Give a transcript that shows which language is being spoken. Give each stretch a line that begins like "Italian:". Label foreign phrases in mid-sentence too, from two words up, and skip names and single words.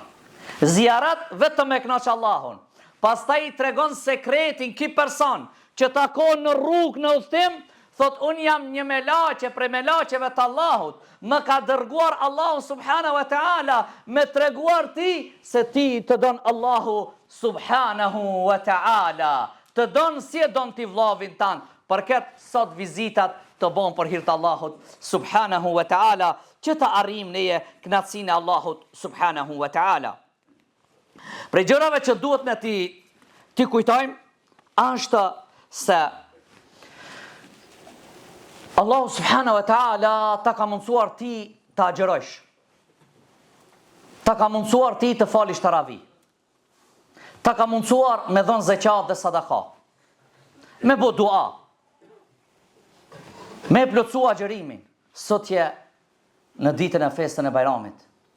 Albanian: Ziarat vetëm me kënaq Allahun. Pastaj i tregon sekretin ki person që takon në rrugë në udhtim, thot, unë jam një melaqe prej melaqeve të Allahut, më ka dërguar Allahu
Arabic: سبحانه وتعالى
Albanian: me treguar ti se ti të don Allahu
Arabic: سبحانه وتعالى,
Albanian: të don si e don ti vllavin tanë, për këtë sot vizitat të bon për hir të Allahut
Arabic: سبحانه وتعالى,
Albanian: që të arrim neje kënaqësinë e Allahut
Arabic: سبحانه وتعالى.
Albanian: Prej gjërave që duhet në ti kujtojmë, është se Allahu
Arabic: سبحانه وتعالى
Albanian: ta ka mundsuar ti të agjërosh. Ta ka mundsuar ti të falish taravi. Ta ka mundsuar me dhënë zeqat dhe sadaka. Me bo dua. Me plotsu agjërimin. Sotje në ditën e festën e Bajramit.